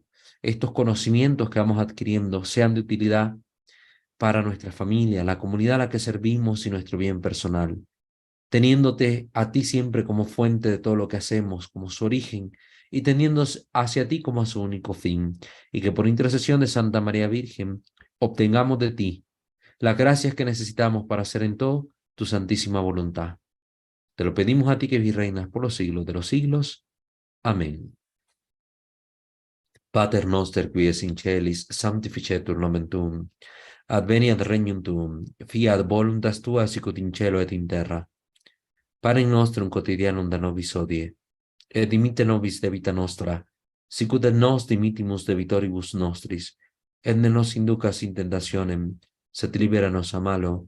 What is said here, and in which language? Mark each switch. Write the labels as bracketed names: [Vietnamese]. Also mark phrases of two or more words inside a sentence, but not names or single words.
[Spanish] estos conocimientos que vamos adquiriendo sean de utilidad para nuestra familia, la comunidad a la que servimos y nuestro bien personal, teniéndote a ti siempre como fuente de todo lo que hacemos, como su origen, y teniendo hacia ti como a su único fin, y que por intercesión de Santa María Virgen obtengamos de ti las gracias que necesitamos para hacer en todo tu santísima voluntad. Te lo pedimos a ti que reinas por los siglos de los siglos. Amén. [Latin] Pater noster qui es in celis, sanctificetur nomen tuum. Adveniat regnum tuum, fiat voluntas tua sicut in cielo et in terra. Panem nostrum quotidianum da nobis hodie, et dimitte nobis debita nostra, sicut et nos dimittimus debitoribus nostris, et ne nos inducas in tentationem, sed libera nos a malo.